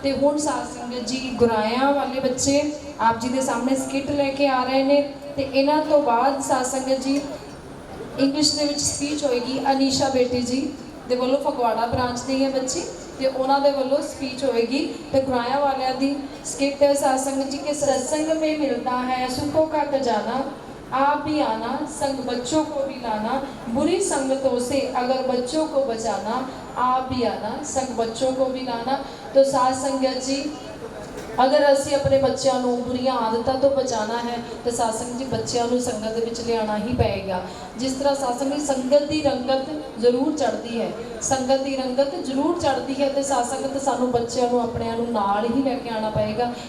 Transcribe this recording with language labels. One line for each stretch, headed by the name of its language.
Punjabi: ਤੇ ਹੁਣ ਸਾਧ ਸੰਗਤ ਜੀ ਗੁਰਾਇਆਂ ਵਾਲੇ ਬੱਚੇ ਆਪ ਜੀ ਦੇ ਸਾਹਮਣੇ ਸਕਿੱਟ ਲੈ ਕੇ ਆ ਰਹੇ ਨੇ ਤੇ ਇਹਨਾਂ ਤੋਂ ਬਾਅਦ ਸਾਧ ਸੰਗਤ ਜੀ ਇੰਗਲਿਸ਼ ਦੇ ਵਿੱਚ ਸਪੀਚ ਹੋਏਗੀ। ਅਨੀਸ਼ਾ ਬੇਟੀ ਜੀ ਦੇ ਵੱਲੋਂ ਫਗਵਾੜਾ ਬ੍ਰਾਂਚ ਦੀ ਹੈ ਬੱਚੀ ਤੇ ਉਹਨਾਂ ਦੇ ਵੱਲੋਂ ਸਪੀਚ ਹੋਏਗੀ ਤੇ ਗੁਰਾਇਆਂ ਵਾਲਿਆਂ ਦੀ ਸਕਿੱਟ ਹੈ।
Hindi: साध संगत जी के सत्संग में मिलता है सुखों का खजाना, आप भी आना संग बच्चों को भी लाना, बुरी संगतों से अगर बच्चों को बचाना, आप भी आना संग बच्चों को भी लाना।
Punjabi: तो साध संगत जी अगर ਅਸੀਂ ਆਪਣੇ ਬੱਚਿਆਂ ਨੂੰ ਬੁਰੀਆਂ ਆਦਤਾਂ ਤੋਂ ਬਚਾਉਣਾ ਹੈ ਤਾਂ ਸਾਧ ਸੰਗਤ ਜੀ ਬੱਚਿਆਂ ਨੂੰ ਸੰਗਤ ਦੇ ਵਿੱਚ ਲਿਆਉਣਾ ਹੀ ਪਏਗਾ। ਜਿਸ ਤਰ੍ਹਾਂ ਸਾਧ ਸੰਗਤ ਸੰਗਤ ਦੀ ਰੰਗਤ ਜ਼ਰੂਰ ਚੜ੍ਹਦੀ ਹੈ, ਸੰਗਤ ਦੀ ਰੰਗਤ ਜ਼ਰੂਰ ਚੜ੍ਹਦੀ ਹੈ ਤੇ ਸਾਧ ਸੰਗਤ ਸਾਨੂੰ ਬੱਚਿਆਂ ਨੂੰ ਆਪਣਿਆਂ ਨੂੰ ਨਾਲ ਹੀ ਲੈ ਕੇ ਆਉਣਾ ਪਏਗਾ।